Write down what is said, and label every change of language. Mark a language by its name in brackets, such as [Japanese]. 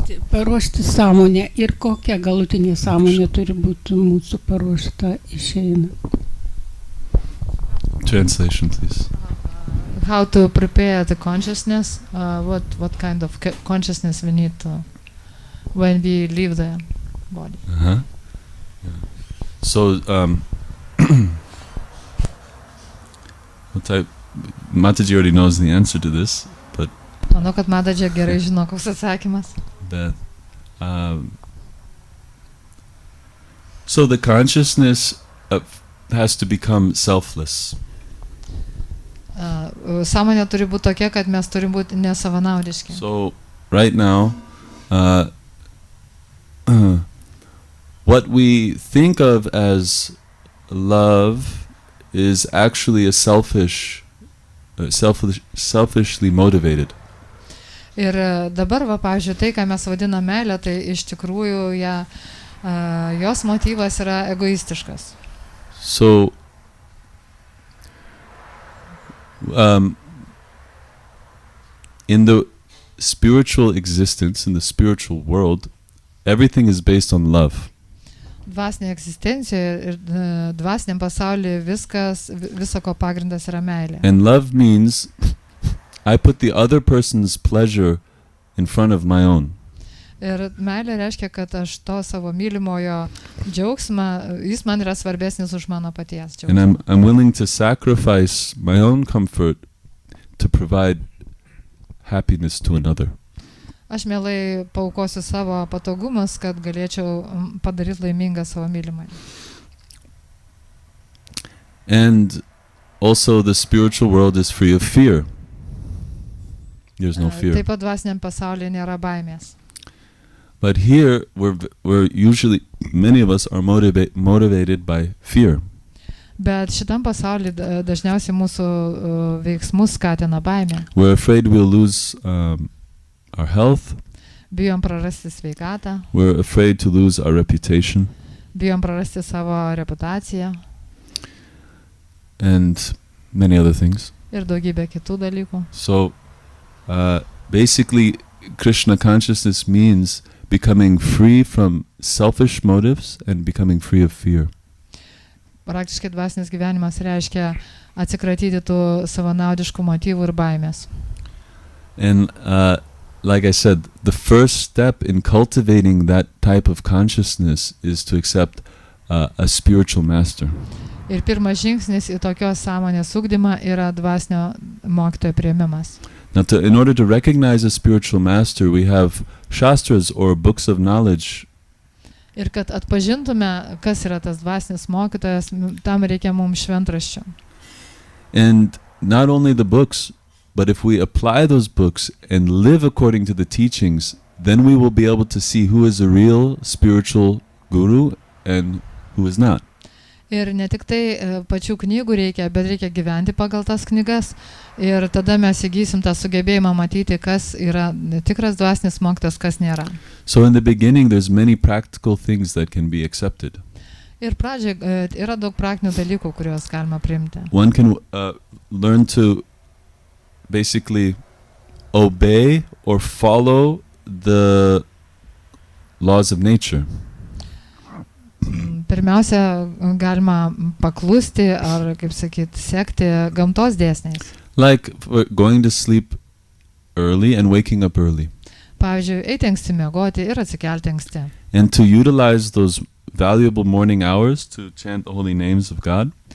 [Lithuanian] Paruošti sąmonę ir kokia galutinė sąmonė turi būti mūsų paruošta išeina. [English] Translation, please. How to prepare the consciousness? What kind of consciousness we need to when we leave the body? Yeah. So, what type? Mataji already knows the answer to this, but [Lithuanian] Manau, kad Mataji gerai žino, koks atsakymas. [English] So the consciousness has to become selfless. [Lithuanian] Sąmonė turi būti tokia, kad mes turim būti nesavanaudiški. [English] So right now, what we think of as love is actually a selfishly motivated. [Lithuanian] Ir dabar, pavyzdžiui, tai, ką mes vadiname meilę, tai iš tikrųjų jos motyvas yra egoistiškas. [English] So, in the spiritual existence, in the spiritual world, everything is based on love. [Lithuanian] Dvasinė egzistencija ir dvasiniam pasaulyje visako pagrindas yra meilė. [English] And love means I put the other person's pleasure in front of my own. [Lithuanian] Ir meilė reiškia, kad aš to savo mylimojo džiaugsmą, jis man yra svarbesnis už mano paties džiaugsmą. [English] And I'm willing to sacrifice my own comfort to provide happiness to another. [Lithuanian] Aš mielai paaukosiu savo patogumus, kad galėčiau padaryti laimingą savo mylimąjį. [English] And also the spiritual world is free of fear. There's no fear. [Lithuanian] Taip pat dvasiniam pasaulyje nėra baimės. [English] But here we're usually, many of us are motivated by fear. [Lithuanian] Bet šitam pasaulyje dažniausiai mūsų veiksmus skatina baimė. [English] We're afraid we'll lose our health. [Lithuanian] Bijom prarasti sveikatą. [English] We're afraid to lose our reputation. [Lithuanian] Bijom prarasti savo reputaciją. [English] And many other things. [Lithuanian] Ir daugybė kitų dalykų. [English] So, basically, Krishna consciousness means becoming free from selfish motives and becoming free of fear. [Lithuanian] Praktiškai dvasinis gyvenimas reiškia atsikratyti tų savanaudiškų motyvų ir baimės. [English] And like I said, the first step in cultivating that type of consciousness is to accept a spiritual master. [Lithuanian] Ir pirmas žingsnis į tokios sąmonės ugdymą yra dvasinio mokytojo priėmimas. [English] Now, in order to recognize a spiritual master, we have shastras or books of knowledge. [Lithuanian] Ir kad atpažintume, kas yra tas dvasinis mokytojas, tam reikia mums šventraščių. [English] And not only the books, but if we apply those books and live according to the teachings, then we will be able to see who is a real spiritual guru and who is not. [Lithuanian] Ir ne tik tai pačių knygų reikia, bet reikia gyventi pagal tas knygas. Ir tada mes įgysim tą sugebėjimą matyti, kas yra tikras dvasinis mokytojas, kas nėra. [English] So in the beginning, there's many practical things that can be accepted. [Lithuanian] Ir pradžioje yra daug praktinių dalykų, kuriuos galima priimti. [English] One can learn to basically obey or follow the laws of nature. [Lithuanian] Pirmiausia, galima paklusti ar, kaip sakyt, sekti gamtos dėsniais. [English] Like going to sleep early and waking up early. [Lithuanian] Pavyzdžiui, eiti anksti miegoti ir atsikelti anksti. [English] And to utilize those valuable morning hours to chant the holy names of God.